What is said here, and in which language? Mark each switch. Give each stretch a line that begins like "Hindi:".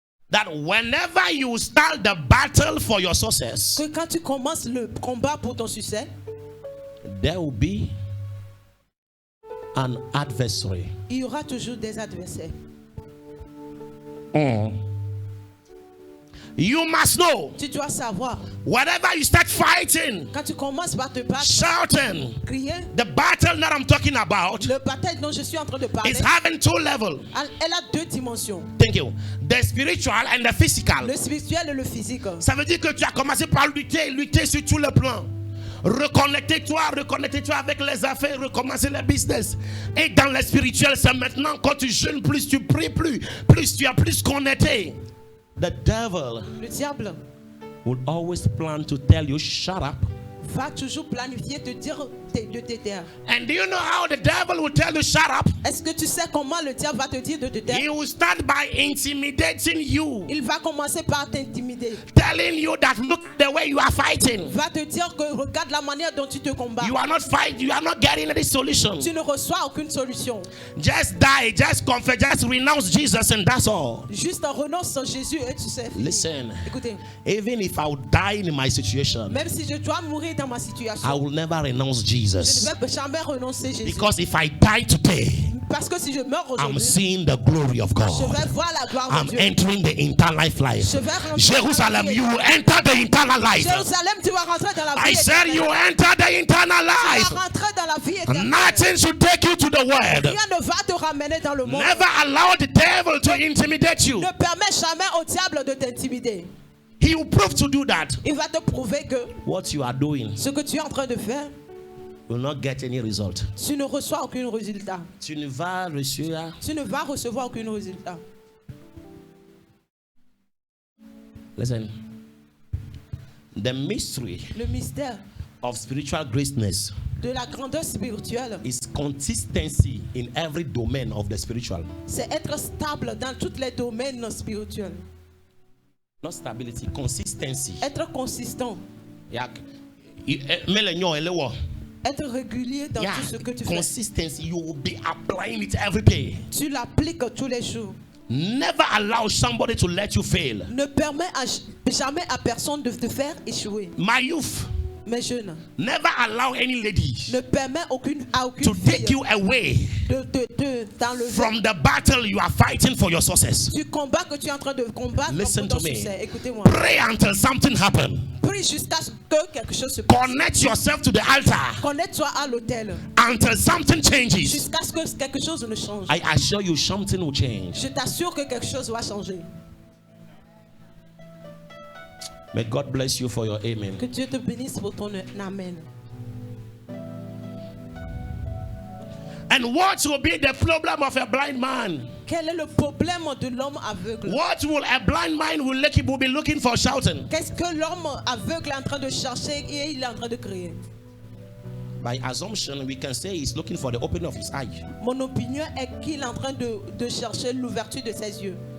English: that whenever you start the battle for your success,
French: que quand tu commences le combat pour ton succès,
English: there will be an adversary.
French: il y aura toujours des adversaires.
English: You must know,
French: Tu dois savoir,
English: whenever you start fighting,
French: quand tu commences par te battre,
English: shouting,
French: crier,
English: the battle that I'm talking about
French: le bataille dont je suis en train de parler,
English: is having two levels.
French: elle a deux dimensions,
English: Thank you. The spiritual and the physical.
French: le spirituel et le physique. Ça veut dire que tu as commencé par lutter sur tous les plans. Reconnectez-toi avec les affaires, recommencer le business. Et dans le spirituel, c'est maintenant quand tu jeûnes plus, tu pries plus tu as plus connecté.
English: The devil
French: Le diable
English: will always plan to tell you, shut up.
French: va toujours planifier te dire de te taire.
English: And do you know how the devil will tell you, shut up?
French: Est-ce que tu sais comment le diable va te dire de te taire?
English: He will start by intimidating you,
French: Il va commencer par t'intimider.
English: telling you that look the way you are fighting.
French: Va te dire que regarde la manière dont tu te combats.
English: You are not fighting, you are not getting any solution.
French: Tu ne reçois aucune solution.
English: Just die, just confess, just renounce Jesus, and that's all.
French: Juste renonce à Jésus et tu sais.
English: Listen,
French: Écoutez,
English: even if I would die in my situation,
French: même si je dois mourir dans ma
English: I
French: situation,
English: will never renounce
French: je
English: Jesus.
French: ne vais jamais renoncer à Jésus.
English: Because if I die today,
French: Parce que si je meurs
English: I'm
French: aujourd'hui,
English: seeing the glory of
French: je
English: God.
French: vais voir la gloire
English: I'm
French: de Dieu.
English: entering the eternal life.
French: Je vais rentrer
English: Jerusalem,
French: dans la vie
English: you will enter the eternal life.
French: Jérusalem, tu vas rentrer dans la vie
English: I said
French: éternelle.
English: you enter the eternal
French: Tu vas
English: life.
French: rentrer dans la vie éternelle.
English: Nothing should take you to the world.
French: Rien ne va te ramener dans le monde.
English: Never allow the devil to intimidate you.
French: Ne permets jamais au diable de t'intimider.
English: He will prove to do that.
French: Il va te prouver que
English: What you are doing
French: ce que tu es en train de faire,
English: will not get any result.
French: tu ne reçois aucun résultat. Tu ne vas recevoir. Tu ne vas recevoir aucun résultat.
English: Listen. The mystery
French: Le mystère
English: of spiritual greatness
French: de la grandeur spirituelle,
English: is consistency in every domain of the spiritual.
French: c'est être stable dans tous les domaines spirituels.
English: Not stability, consistency.
French: Être consistant. Être régulier dans
English: Yeah,
French: tout ce que tu fais.
English: consistency. You will be applying it every day.
French: Tu l'appliques tous les jours.
English: Never allow somebody to let you fail.
French: Ne permets jamais à personne de te faire échouer.
English: My youth,
French: Mes jeunes,
English: never allow any lady
French: ne permets à aucune
English: to take
French: fille
English: you away
French: d'enlever
English: from the battle you are fighting for your success.
French: du combat que tu es en train de combattre
English: Listen
French: pour ton
English: to me.
French: succès. Écoutez-moi.
English: Pray until something happens.
French: Prie jusqu'à ce que quelque chose se passe.
English: Connect yourself to the altar
French: Connecte-toi à l'autel
English: until something changes.
French: jusqu'à ce que quelque chose ne change.
English: I assure you, something will change.
French: Je t'assure que quelque chose va changer.
English: May God bless you for your amen.
French: Que Dieu te bénisse pour ton amen.
English: And what will be the problem of a blind man?
French: Quel est le problème de l'homme aveugle?
English: What will a blind man will be looking for shouting?
French: Qu'est-ce que l'homme aveugle est en train de chercher et il est en train de crier?
English: By assumption, we can say he's looking for the opening of his eye.
French: Mon opinion est qu'il est en train de chercher l'ouverture de ses yeux.